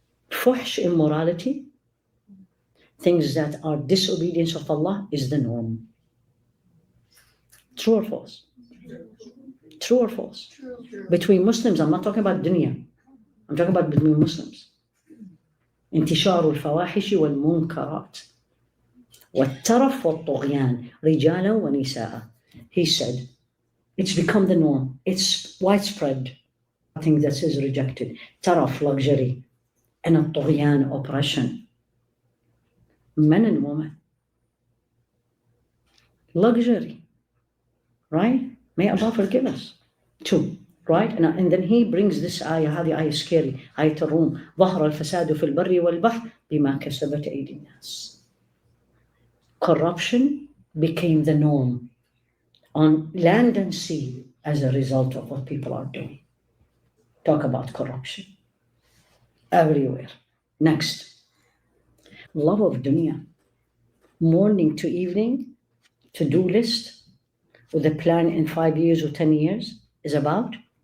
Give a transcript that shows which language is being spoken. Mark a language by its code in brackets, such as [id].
[en] Fuhsh, immorality, things that are disobedience of Allah is the norm. True or false? True or false? True. Between Muslims, I'm not talking about dunya. I'm talking about between Muslims. [ar] انتشار الفواحش والمنكرات والترف والطغيان رجالا ونساء. [en] He said, it's become the norm. It's widespread. I think that is rejected. Taraf, luxury, and الطغيان, oppression. Men and women. Luxury. Right? May Allah forgive us. Two. Right? And then he brings this ayah, [ar] هذه [en] ayah scary, ayah [ar] الروم, ظهر الفساد في البر والبحر بما كسبت أيدي الناس. [en] corruption became the norm on land and sea as a result of what people are doing. Talk about corruption everywhere. Next, love of dunya. Morning to evening, to-do list with a plan in 5 years or 10 years is about?